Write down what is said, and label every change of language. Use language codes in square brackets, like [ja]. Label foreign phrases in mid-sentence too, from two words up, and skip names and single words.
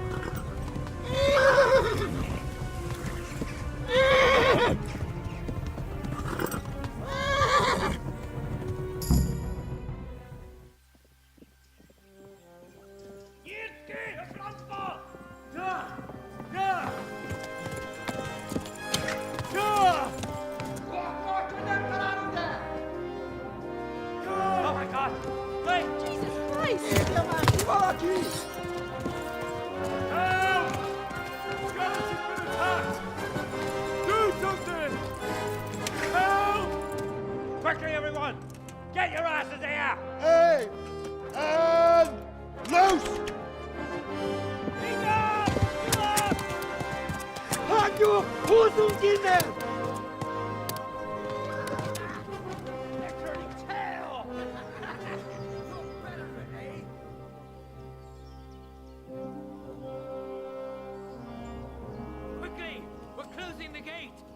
[hu] Nyílt ki! A francba! Akkor, hogy nem találunk el! [en] Oh my god! Wait! Jesus Christ! [hu] Írja már ki valaki! [en] Help! Scallops has been attacked! Do something! Help! Quickly, everyone! Get your asses here! Hey! And loose! [hu] Hagyjuk! Húzzunk innen! [en] They're turning tail! Quickly! We're closing the gate!